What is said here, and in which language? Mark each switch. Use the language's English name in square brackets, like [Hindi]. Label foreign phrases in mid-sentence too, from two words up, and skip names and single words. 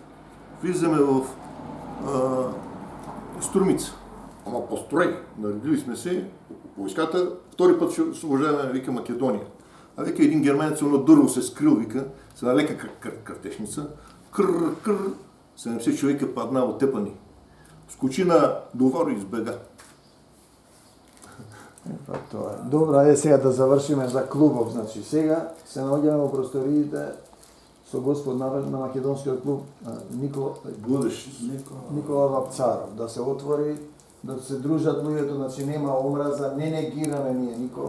[Bulgarian] Влизаме в Струмица. Ама построй, наредили сме се, войската, втори път ще освобождаваме, вика, Македония. А вика, един германец на дърво се скрил, вика, с една лека картешница, 70 човека падна оттепани. Скочи на доваро и избега. [Macedonian] Тоа е. Добро, ајде сега да завршиме за клубов. Значи, сега се наоѓаме во просториите со господ на македонскиот клуб Никола Вапцаров. Да се отвори, да се дружат луѓето, значи нема омраза, не негираме ние никога.